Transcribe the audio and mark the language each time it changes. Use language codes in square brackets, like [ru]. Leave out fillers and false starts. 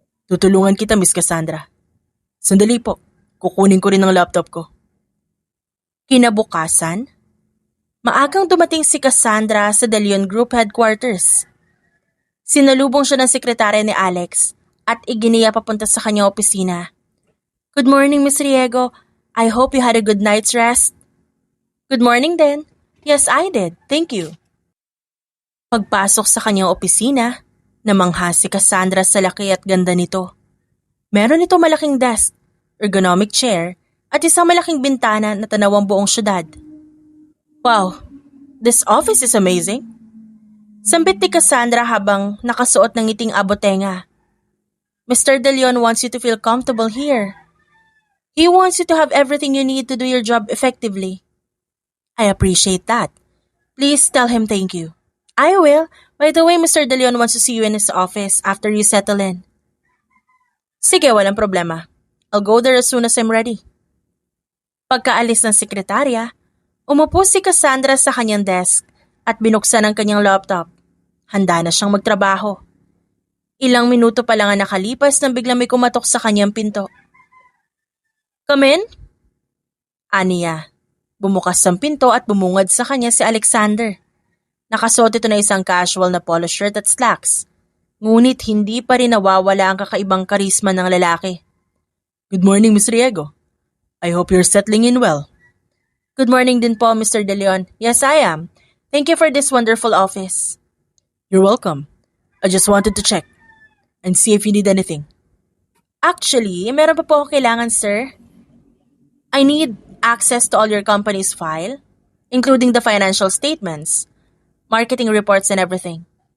[tl] Tutulungan kita, Miss Cassandra. Sandali po, kukunin ko rin ang laptop ko. Kinabukasan, maagang dumating si Cassandra sa De Leon Group headquarters. Sinalubong siya ng sekretary ni Alex at iginiya papunta sa kanyang opisina. [en] Good morning, Miss Riego. I hope you had a good night's rest. Good morning din. Yes, I did. Thank you. [tl] Pagpasok sa kanyang opisina, namangha si Cassandra sa laki at ganda nito. Meron ito malaking desk, ergonomic chair, at isang malaking bintana na tanawang buong syudad. [en] Wow, this office is amazing. [tl] Sambit ni Cassandra habang nakasuot ng ngiting abotenga. Mr. [en] De Leon wants you to feel comfortable here. He wants you to have everything you need to do your job effectively. I appreciate that. Please tell him thank you. I will. By the way, Mr. De Leon wants to see you in his office after you settle in. [tl] Sige, walang problema. [en] I'll go there as soon as I'm ready. [tl] Pagkaalis ng sekretarya, umupo si Cassandra sa kanyang desk at binuksan ang kanyang laptop. Handa na siyang magtrabaho. Ilang minuto pa lang ang nakalipas nang biglang may kumatok sa kanyang pinto. [en] Come in? [tl] Aniya. Bumukas ang pinto at bumungad sa kanya si Alexander. Nakasuot ito na isang casual na polo shirt at slacks. Ngunit hindi pa rin nawawala ang kakaibang karisma ng lalaki. [en] Good morning, Miss Riego. I hope you're settling in well. Good morning [tl] din po, [en] Mr. De Leon. Yes, I am. Thank you for this wonderful office. You're welcome. I just wanted to check and see if you need anything. Actually, [tl] meron pa po akong kailangan, [en] sir. I need access to all your company's file, including the financial statements, marketing reports, and everything.